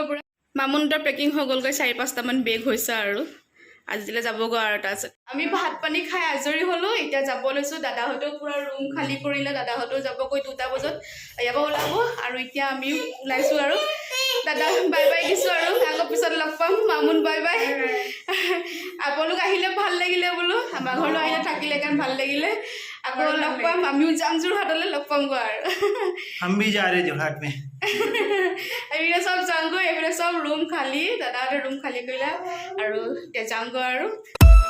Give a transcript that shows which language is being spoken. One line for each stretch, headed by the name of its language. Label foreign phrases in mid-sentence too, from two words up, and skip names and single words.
Assamese: পূৰা মামুনটোৰ পেকিং হৈ গ'লগৈ 4-5টামান বেগ হৈছে আৰু আজিলৈ যাবগৈ আৰু তাৰপিছত আমি ভাত পানী খাই আজৰি হ'লোঁ এতিয়া যাব লৈছোঁ দাদাহঁতেও পূৰা ৰুম খালী কৰিলে দাদাহঁতেও যাবগৈ 2টা বজাত ইয়াৰ পৰা ওলাব আৰু এতিয়া আমি ওলাইছোঁ আৰু দাদা
English: bye bye
Assamese: দিছোঁ আৰু আকৌ পিছত লগ পাম মামুন
English: bye bye
Assamese: আপোনালোক আহিলে ভাল লাগিলে বোলো আমাৰ ঘৰলৈ আহিলে থাকিলে কাৰণ ভাল লাগিলে আকৌ লগ পাম আমিও যাম যোৰহাটলৈ লগ পামগৈ আৰু
Hindi: हम भी जा रहे जोरहाट में
Assamese: এইপিনে চব যাওঁগৈ এইপিনে চব ৰুম খালী দাদাহঁতে ৰুম খালী কৰিলে আৰু এতিয়া যাওঁগৈ আৰু